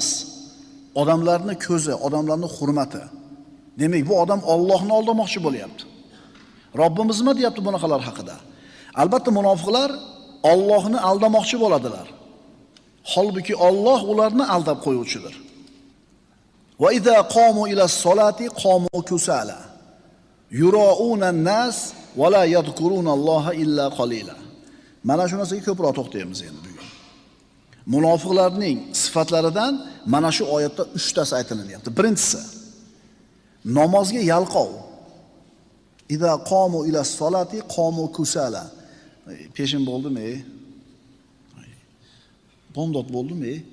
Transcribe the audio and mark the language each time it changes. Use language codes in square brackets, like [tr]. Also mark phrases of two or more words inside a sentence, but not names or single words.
[uz] Odamlarning ko'zi, odamlarning hurmati. Demak, bu odam Allohni aldamoqchi bo'lyapti. Robbimiz nima deyapti bunaqalar haqida? Albatta munofiqlar Allohni aldamoqchi bo'ladilar. Holbuki Alloh ularni aldab qo'yuvchidir. [ar] وإذا قاموا إلى الصلاة قاموا كسالى. يراءون الناس ولا يذكرون الله إلا قليلا. [uz] Mana shu narsaga ko'proq to'xtaymiz endi bugun. Munofiqlarning sifatlaridan mana shu oyatda 3 tasi aytilyapti. Birinchisi namozga yalqov. [ar] إذا قاموا إلى الصلاة قاموا كسالى. [uz] Peshin bo'ldimi? Bomdod bo'ldimi?